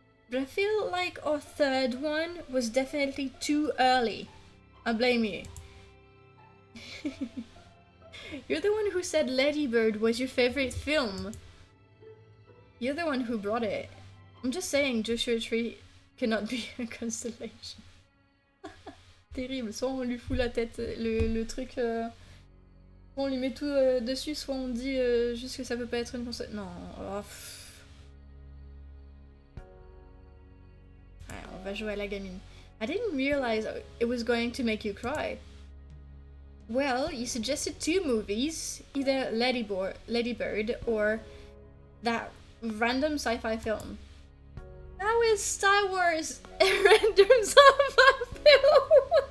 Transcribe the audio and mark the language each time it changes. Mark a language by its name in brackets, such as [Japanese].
[English] But I feel like our third one was definitely too early. I blame you. You're the one who said Lady Bird was your favorite film. You're the one who brought it. I'm just saying Joshua Tree cannot be a constellation. [French] Terrible, soit on lui fout la tête, le truc, soit on lui met tout dessus, soit on dit juste que ça peut pas être une constellation. Non, oh, ouais, on va jouer à la gamine. [English] I didn't realize it was going to make you cry. Well, you suggested two movies, either Lady Bird or that random sci-fi film. How is Star Wars a random sci-fi film?